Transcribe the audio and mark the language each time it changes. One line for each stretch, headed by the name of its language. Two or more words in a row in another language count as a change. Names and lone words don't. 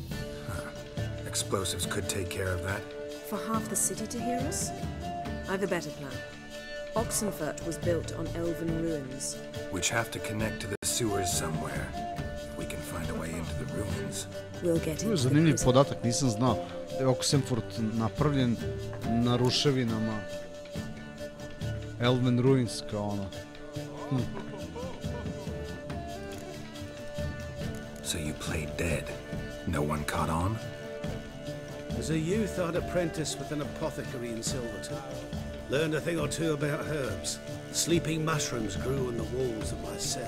English: Explosives could take care of that. For half the city to hear us? I've a better plan. Oxenfurt was built on elven ruins. Which have to connect to the sewers somewhere. If we can find a way into the ruins. We'll get
Serbian: To je zanimljiv podatak, nisam znao da je Oxenfurt napravljen na ruševinama
English: Elven Ruins,
Serbian: kao ono.
English: So you played dead. No one caught on? As a youth, I'd apprenticed with an apothecary in Silverton. Learned a thing or two about herbs. Sleeping mushrooms grew on the walls of my cell.